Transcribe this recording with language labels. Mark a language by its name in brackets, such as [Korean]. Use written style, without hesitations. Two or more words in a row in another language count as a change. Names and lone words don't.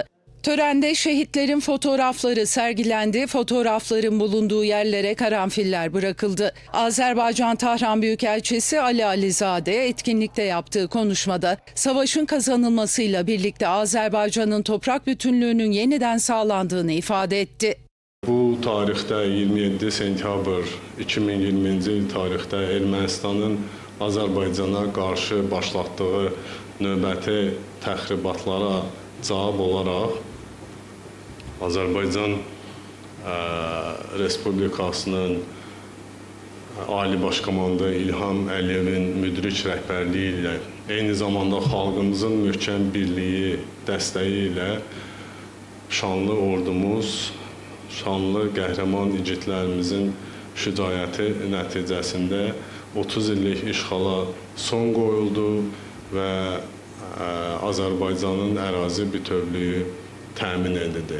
[Turkish] Törende şehitlerin fotoğrafları sergilendi, fotoğrafların bulunduğu yerlere karanfiller bırakıldı. Azerbaycan Tahran Büyükelçisi Ali Alizade etkinlikte yaptığı konuşmada savaşın kazanılmasıyla birlikte Azerbaycan'ın toprak bütünlüğünün yeniden sağlandığını ifade etti. [Azerbaijani] Bu tarixdə 27 sentyabr 2020-ci il tarixdə Ermənistanın Azərbaycana qarşı başlatdığı növbəti təxribatlara cavab olaraq Azərbaycan Respublikasının Ali Baş Komandanı İlham Əliyevin müdrik rəhbərliyi ilə eyni zamanda xalqımızın möhkəm birliyi, dəstəyi ilə şanlı ordumuz, şanlı qəhrəman igidlərimizin şücaəti nəticəsində 30 illik işğala son qoyuldu və Azərbaycanın ərazi bütövlüyü təmin edildi.